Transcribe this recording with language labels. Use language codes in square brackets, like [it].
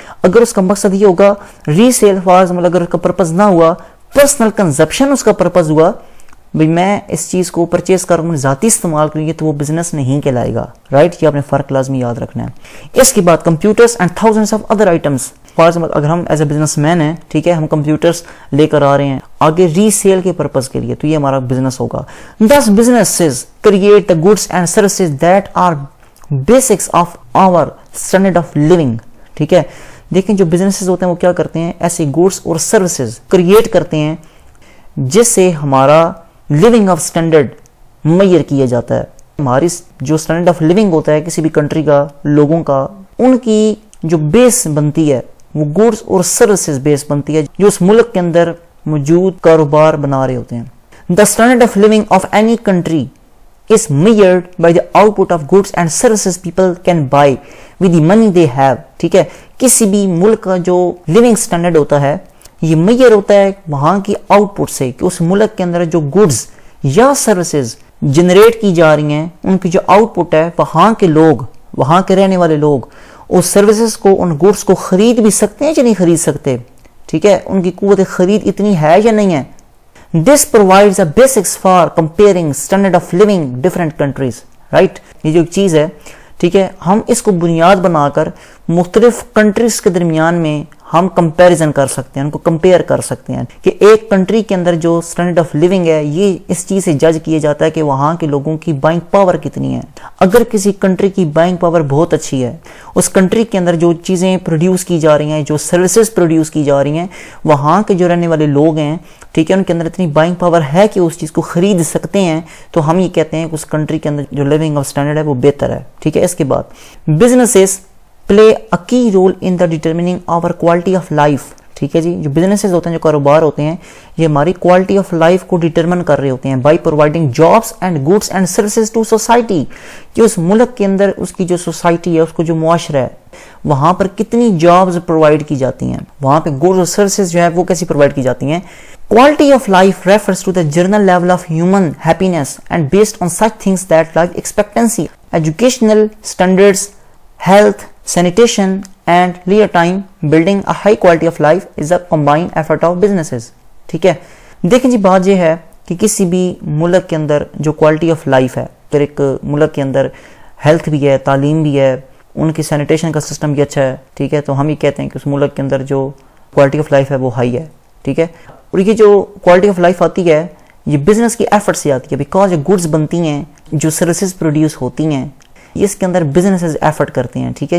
[ur] اگر اس کا مقصد یہ ہوگا ری سیل، فار ایگزامپل اگر اس کا پرپز نہ ہوا، پرسنل کنزپشن اس کا پرپز ہوا، بھئی میں اس چیز کو پرچیز کروں، ذاتی استعمال کروں گے، تو وہ بزنس نہیں کہلائے گا. رائٹ. یہ آپ نے فرق لازمی یاد رکھنا ہے. اس کے بعد [en] Computers and thousands of other items. [ur] For example اگر ہم ایز اے بزنس مین ہیں، ٹھیک ہے، ہم کمپیوٹرز لے کر آ رہے ہیں آگے ری سیل کے پرپز کے لیے، تو یہ ہمارا بزنس ہوگا. [en] Thus businesses create the goods and services that are basics of our standard of living. [ur] ٹھیک ہے. دیکھیں جو بزنسز ہوتے ہیں وہ کیا کرتے ہیں، ایسے گوڈس اور سروسز کریٹ کرتے ہیں جس سے ہمارا لیونگ آف سٹینڈرڈ معیار کیا جاتا ہے. ہماری جو سٹینڈرڈ آف لیونگ ہوتا ہے کسی بھی کنٹری کا، لوگوں کا، ان کی جو بیس بنتی ہے وہ گوڈس اور سروسز بیس بنتی ہے جو اس ملک کے اندر موجود کاروبار بنا رہے ہوتے ہیں. [en] The standard of living of any country is measured by the output of goods and services people can buy with the money they have. [ur] ٹھیک ہے. کسی بھی ملک کا جو لیونگ سٹینڈرڈ ہوتا ہے یہ میئر ہوتا ہے وہاں کی آؤٹ پٹ سے، کہ اس ملک کے اندر جو گڈز یا سروسز جنریٹ کی جا رہی ہیں ان کی جو آؤٹ پٹ ہے، وہاں کے لوگ، وہاں کے رہنے والے لوگ اس سروسز کو، ان گڈز کو خرید بھی سکتے ہیں یا نہیں خرید سکتے. ٹھیک ہے. ان کی قوت خرید اتنی ہے یا نہیں ہے. [en] This provides a basics for comparing standard of living different countries. Right. [ur] یہ جو ایک چیز ہے، ٹھیک ہے، ہم اس کو بنیاد بنا کر مختلف کنٹریز کے درمیان میں ہم کمپیریزن کر سکتے ہیں، ان کو کمپیئر کر سکتے ہیں کہ ایک کنٹری کے اندر جو سٹینڈرڈ آف لیونگ ہے یہ اس چیز سے جج کیا جاتا ہے کہ وہاں کے لوگوں کی بائنگ پاور کتنی ہے. اگر کسی کنٹری کی بائنگ پاور بہت اچھی ہے، اس کنٹری کے اندر جو چیزیں پروڈیوس کی جا رہی ہیں، جو سروسز پروڈیوس کی جا رہی ہیں، وہاں کے جو رہنے والے لوگ ہیں، ٹھیک ہے، ان کے اندر اتنی بائنگ پاور ہے کہ اس چیز کو خرید سکتے ہیں، تو ہم یہ کہتے ہیں کہ اس کنٹری کے اندر جو لیونگ آف سٹینڈرڈ ہے وہ بہتر ہے. ٹھیک ہے. اس کے بعد [en] Businesses play a key role in the determining our quality of life. [ur] ٹھیک ہے جی. جو بزنسز ہوتے ہیں، جو کاروبار ہوتے ہیں، یہ ہماری کوالٹی آف لائف کو ڈیٹرمن کر رہے ہوتے ہیں [en] By providing jobs and goods and services to society. [ur] کہ اس ملک کے اندر اس کی جو سوسائٹی ہے، اس کو جو معاشرہ ہے، وہاں پر کتنی جابز پرووائڈ کی جاتی ہیں، وہاں پہ گڈس اور سروسز جو ہے وہ کیسی پرووائڈ کی جاتی ہیں. [en] Quality of life refers to the general level of human happiness and based on such things that life expectancy, educational standards, health, sanitation and leisure time. Building a high quality of life is a combined effort of businesses. [ur] ٹھیک ہے. دیکھیں جی بات یہ ہے کہ کسی بھی ملک کے اندر جو کوالٹی آف لائف ہے، پھر ایک ملک کے اندر ہیلتھ بھی ہے، تعلیم بھی ہے، ان کی سینیٹیشن کا سسٹم بھی اچھا ہے، ٹھیک ہے، تو ہم یہ کہتے ہیں کہ اس ملک کے اندر جو کوالٹی آف لائف ہے وہ ہائی ہے. ٹھیک ہے. اور یہ جو کوالٹی آف لائف آتی ہے یہ بزنس کی ایفرٹ سے آتی ہے، بیکاز جو گڈس بنتی ہیں، جو سروسز پروڈیوس ہوتی ہیں، یہ اس کے اندر بزنسز ایفرٹ کرتے ہیں. ٹھیک ہے.